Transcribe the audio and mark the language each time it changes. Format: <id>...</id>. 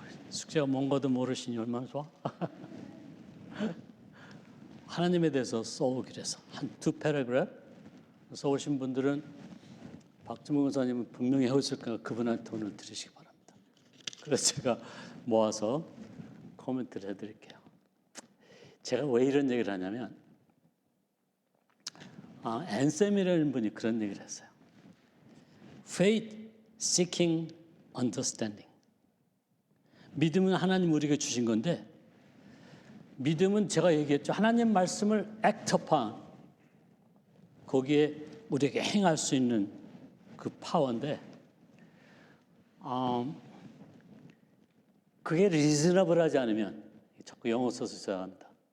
<ko>숙제가 뭔가도 모르시니 얼마나 좋아? 하나님에 대해서 써오기로 해서 한 두 패러그래프 써오신 분들은 박주문 권사님은 분명히 해오실 거니까 그분한테 돈을 드리시기 바랍니다. 그래서 제가 모아서 코멘트를 해드릴게요. 제가 왜 이런 얘기를 하냐면 앤셈이라는 분이 그런 얘기를 했어요.</ko> <en>Faith seeking understanding.</en> <ko>믿음은 하나님 우리에게 주신 건데 믿음은 제가 얘기했죠. 하나님 말씀을</ko> <en>act upon</en> <ko>거기에 우리에게 행할 수 있는 그 파워인데 그게 리즈너블하지 않으면 자꾸 영어 써서 죄송합니다.</ko>